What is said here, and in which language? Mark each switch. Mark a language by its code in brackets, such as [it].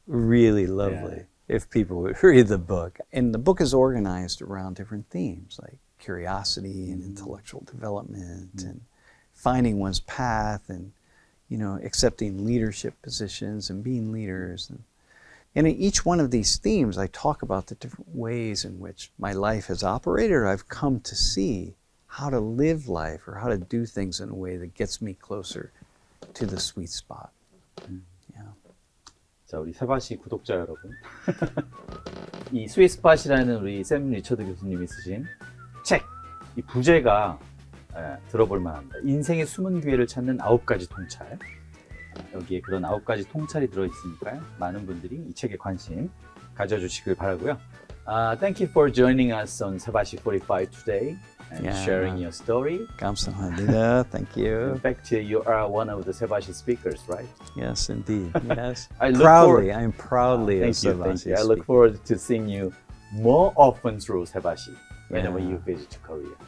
[en] Really lovely if people would read the book. And the book is organized around different themes like curiosity and intellectual development and finding one's path, and you know, accepting leadership positions and being leaders. And in each one of these themes, I talk about the different ways in which my life has operated, or I've come to see how to live life or how to do things in a way that gets me closer to the sweet spot. [ko] 자, 우리 세바시 구독자 여러분. 이 스팟'이라는 우리 샘 리처드 교수님이 쓰신 책, 이 부제가 들어볼 만합니다. 인생의 숨은 기회를 찾는 9가지 통찰. 여기에 그런 9가지 통찰이 들어있으니까요. 많은 분들이 이 책에 관심 가져주시길 바라고요. [en] Thank you for joining us on Sebasi 45 today and sharing your story. [ko] 감사합니다. [en] Thank you. In fact, you are one of the Sebasi speakers, right? Yes, indeed. Yes. I'm proudly a thank you. Sebasi I look speaker. forward to seeing you more often through Sebasi whenever you visit Korea.